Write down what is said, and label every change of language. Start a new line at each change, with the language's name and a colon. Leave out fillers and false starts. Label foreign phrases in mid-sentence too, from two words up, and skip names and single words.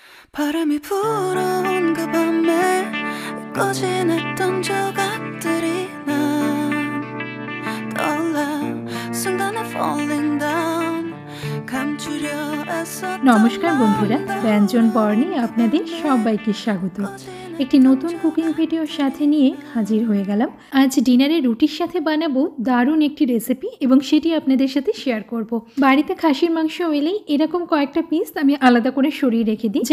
Korean: 바람이 불어온 그 밤에 꺼진 했던 조각들이 난 떠올라 순간에
English: falling down
Korean: 감추려 애썼던
Bangla: নমস্কার বন্ধুরা, ব্যঞ্জন বর্ণে আপনাদের সবাইকে স্বাগত। একটি নতুন
English: cooking video
Bangla: সাথে নিয়ে হাজির হয়ে গেলাম। আজ ডিনারে রুটির সাথে বানাবো দারুণ একটি রেসিপি এবং সেটি আপনাদের সাথে শেয়ার করব। বাড়িতে খাসির মাংস এলেই এরকম কয়েকটা পিস আমি আলাদা করে সরিয়ে রেখে দিই।